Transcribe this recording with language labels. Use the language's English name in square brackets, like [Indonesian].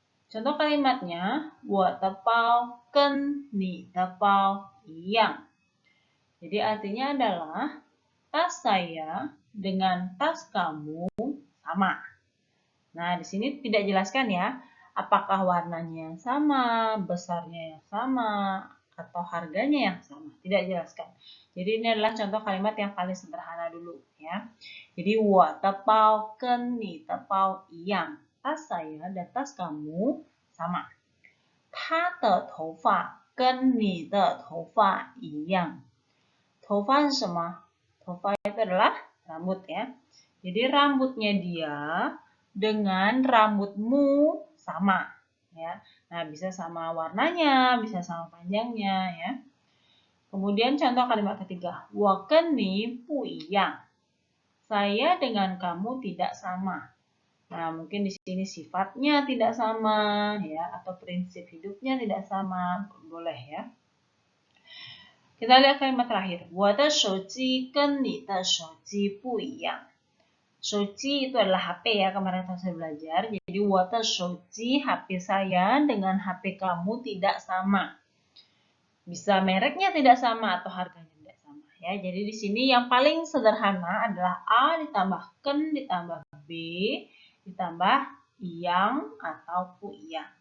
[Indonesian] Contoh kalimatnya, [Chinese] 我的包跟你的包一样. [Indonesian] Jadi artinya adalah tas saya dengan tas kamu sama. Nah, di sini tidak jelaskan ya, apakah warnanya yang sama, besarnya yang sama, atau harganya yang sama. Tidak jelaskan. Jadi ini adalah contoh kalimat yang paling sederhana dulu ya. Jadi [Chinese] 我的包跟你的包一样. [Indonesian] Tas saya dan tas kamu sama. [Chinese] 他的头发跟你的头发一样. 头发是什么? [Indonesian] 头发 itu adalah rambut ya. Jadi rambutnya dia dengan rambutmu sama ya. Nah, bisa sama warnanya, bisa sama panjangnya ya. Kemudian contoh kalimat ketiga, [Chinese] 我跟你不一样. [Indonesian] Saya dengan kamu tidak sama. Nah, mungkin di sini sifatnya tidak sama ya, atau prinsip hidupnya tidak sama, boleh ya. Kita lihat kalimat terakhir, [Chinese] 我的手机跟你的手机不一样. [Indonesian] Shouji itu adalah HP ya, kemarin saya belajar. Jadi, [Chinese] 我的手机 [Indonesian] HP saya dengan HP kamu tidak sama. Bisa mereknya tidak sama atau harganya tidak sama ya. Jadi di sini yang paling sederhana adalah A ditambah ken ditambah B ditambah iyang atau pu iyang.